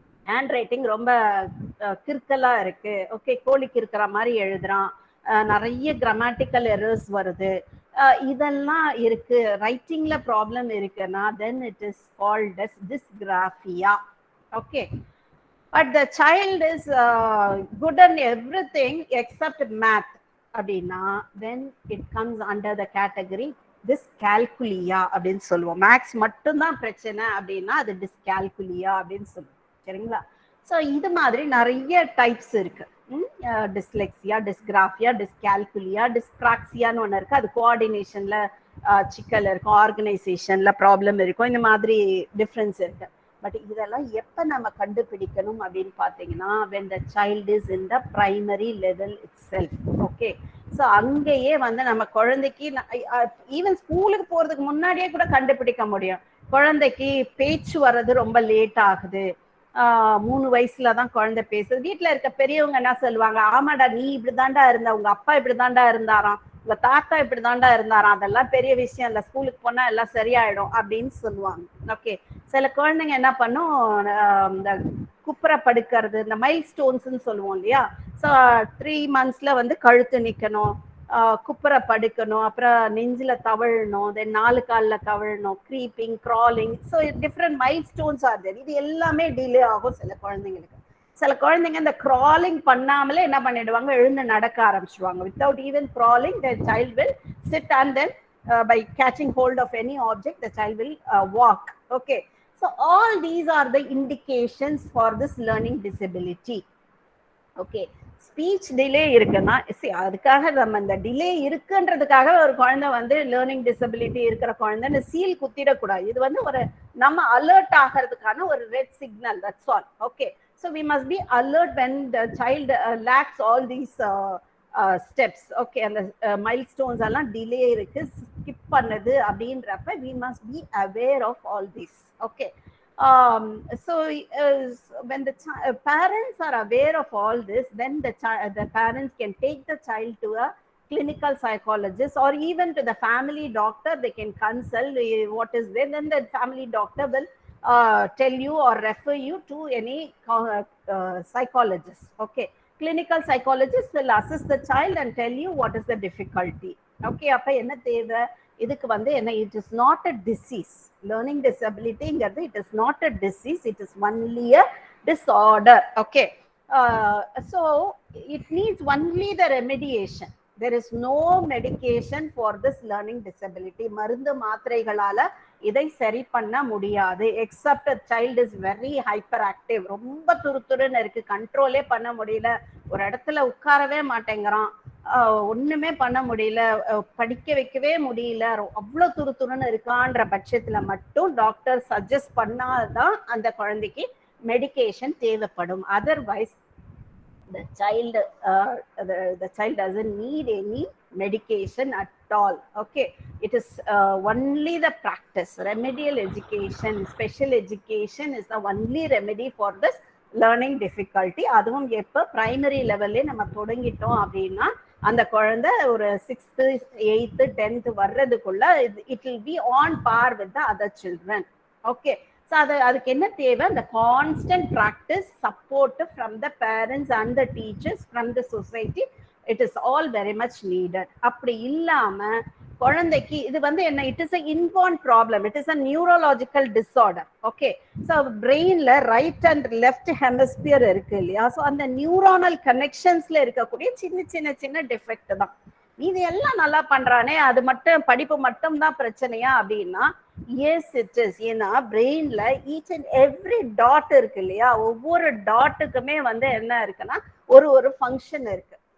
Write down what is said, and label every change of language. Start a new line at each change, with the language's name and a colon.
Tamil: Hand writing ரொம்ப கிறுக்கலா இருக்கு, okay, கோழிக்கு இருக்கிற மாதிரி எழுதுறான், நிறைய கிராமட்டிக்கல் எரர்ஸ் வருது, இதெல்லாம் இருக்கு, ரைட்டிங்ல ப்ராப்ளம் இருக்குன்னா
English: then it is called as dysgraphia. Okay, but the child is good in everything except math
Tamil: அப்படின்னா
English: then it comes under the category dyscalculia
Tamil: அப்படின்னு சொல்லுவோம். மேக்ஸ் மட்டும்தான் பிரச்சனை அப்படின்னா அது டிஸ்கால்குலியா அப்படின்னு சொல்லுவோம். சரிங்களா? ஸோ இது மாதிரி நிறைய டைப்ஸ் இருக்கு. டிஸ்லெக்சியா, டிஸ்கிராஃபியா, டிஸ்கால்குலியா, டிஸ்பிராக்சியான்னு ஒன்று இருக்கு, அது கோஆர்டினேஷன்ல சிக்கல் இருக்கும், ஆர்கனைசேஷன்ல ப்ராப்ளம் இருக்கும், இந்த மாதிரி டிஃப்ரென்ஸ் இருக்கு. பட் இதெல்லாம் எப்போ நம்ம கண்டுபிடிக்கணும் அப்படின்னு பார்த்தீங்கன்னா
English: when the child is in the primary level itself.
Tamil: Okay, so அங்கேயே வந்து நம்ம குழந்தைக்கு ஈவன் ஸ்கூலுக்கு போறதுக்கு முன்னாடியே கூட கண்டுபிடிக்க முடியும். குழந்தைக்கு பேச்சு வர்றது ரொம்ப லேட் ஆகுது, 3 வயசுலதான் குழந்தை பேசுது. வீட்டுல இருக்க பெரியவங்க என்ன சொல்லுவாங்க, ஆமாடா நீ இப்படிதாண்டா இருந்த, உங்க அப்பா இப்படிதாண்டா இருந்தாராம், உங்க தாத்தா இப்படிதாண்டா இருந்தாராம், அதெல்லாம் பெரிய விஷயம் இல்ல, ஸ்கூலுக்கு போனா எல்லாம் சரியாயிடும் அப்படின்னு சொல்லுவாங்க. ஓகே, சில குழந்தைங்க என்ன பண்ணும், இந்த குப்புற படுக்கிறது, இந்த மைல் ஸ்டோன்ஸ்ன்னு சொல்லுவோம் இல்லையா, ஸோ 3 monthsல வந்து கழுத்து நிக்கணும், குப்புற படுக்கணும், அப்புறம் நெஞ்சில தவழணும், தென் 4 காலில் தவழணும், creeping, crawling,
English: So different milestones are there.
Tamil: இது எல்லாமே டிலே ஆகும் சில குழந்தைங்களுக்கு. சில குழந்தைங்க இந்த க்ராலிங் பண்ணாமலே என்ன பண்ணிடுவாங்க, எழுந்து நடக்க ஆரம்பிச்சுடுவாங்க.
English: Without even crawling the child will sit and then by catching hold of any object the child will walk. Okay, so all these are the indications for this learning disability.
Tamil: Okay, speech delay இருக்குன்னா அதுக்காக நம்ம இந்த delay இருக்குன்றதுக்காக ஒரு குழந்தை வந்து learning disability இருக்கிற குழந்தைன்னு seal குத்திடக்கூடாது. இது வந்து ஒரு நம்ம அலர்ட் ஆகிறதுக்கான ஒரு red signal,
English: That's all. Okay, so we must be alert when the child lags all these steps.
Tamil: Okay, அந்த மைல் ஸ்டோன்ஸ் எல்லாம் டிலே இருக்கு, ஸ்கிப் பண்ணுது அப்படின்றப்ப
English: We must be aware of all these. Okay, so when the parents are aware of all this, then the parents can take the child to a clinical psychologist or even to the family doctor. They can consult what is there, then the family doctor will tell you or refer you to any psychologist. Okay, clinical psychologist will assess the child and tell you what is the difficulty.
Tamil: Okay, அப்ப என்ன தேவை இதுக்கு வந்து என்ன,
English: it is not a disease. Learning disability-ங்கிறது it is not a disease, it is only a disorder. Okay, so it needs only the remediation. There is no medication for this learning disability.
Tamil: மருந்து மாத்திரைகளால இதை சரி பண்ண முடியாது.
English: except child is very hyper active,
Tamil: ரொம்ப துருத்துருன்னு இருக்கு, கண்ட்ரோலே பண்ண முடியல, ஒரு இடத்துல உட்காரவே மாட்டேங்கிறான், ஒண்ணுமே பண்ண முடியல, படிக்க வைக்கவே முடியல, அவ்வளோ துருத்துருன்னு இருக்கான்ற பட்சத்துல மட்டும் டாக்டர் சஜஸ்ட் பண்ணாதான் அந்த குழந்தைக்கு மெடிகேஷன் தேவைப்படும்.
English: Otherwise the child doesn't need any medication at all. Okay, it is only the practice. Remedial education, special education is the only remedy for this learning difficulty.
Tamil: அதுவும் எப்போ பிரைமரி லெவல்லே நம்ம தொடங்கிட்டோம் அப்படின்னா அந்த குழந்தை ஒரு 6th 8th 10th வர்றதுக்குள்ள
English: it will be on par with the other children. Okay, so
Tamil: அதுக்கு என்ன தேவை,
English: the constant practice, support from the parents and the teachers, from the society, it is all very much needed.
Tamil: அப்படி இல்லாம குழந்தைக்கு இது வந்து என்ன,
English: it is a inborn problem, it is a neurological disorder.
Tamil: Okay, so brainல right and left hemisphere இருக்கு இல்லையா, so அந்த neuronal கனெக்ஷன்ஸ்ல இருக்கக்கூடிய சின்ன சின்ன சின்ன டிஃபெக்ட் தான். இது எல்லாம் நல்லா பண்றானே, அது மட்டும் படிப்பு மட்டும் தான் பிரச்சனையா அப்படின்னா
English: Yes it is.
Tamil: ஏன்னா பிரெயின்ல
English: each and every
Tamil: டாட் இருக்கு இல்லையா, ஒவ்வொரு டாட்டுக்குமே வந்து என்ன இருக்குன்னா ஒரு ஃபங்க்ஷன் இருக்கு.